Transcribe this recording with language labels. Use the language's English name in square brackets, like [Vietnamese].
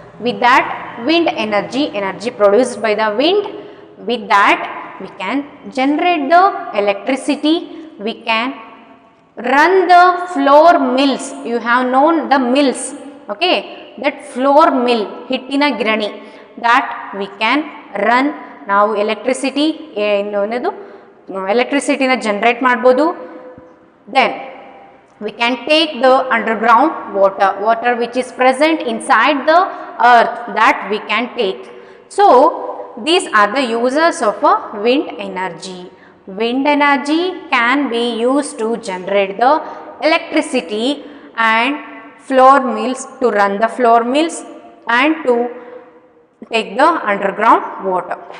[English] With that wind energy, energy produced by the wind, with that we can generate the electricity, we can run the floor mills. You have known the mills, okay, that floor mill, [Kannada] hittina girani, [English] that we can run. [Kannada] ನಾವು electricity ಏನದು ಎಲೆಕ್ಟ್ರಿಸಿಟಿನ generate ಮಾಡ್ಬೋದು. [English] Then we can take the underground water which is present inside the earth, that we can take. So these are the uses of a wind energy. Wind energy can be used to generate the electricity and floor mills, to run the floor mills and to take the underground water.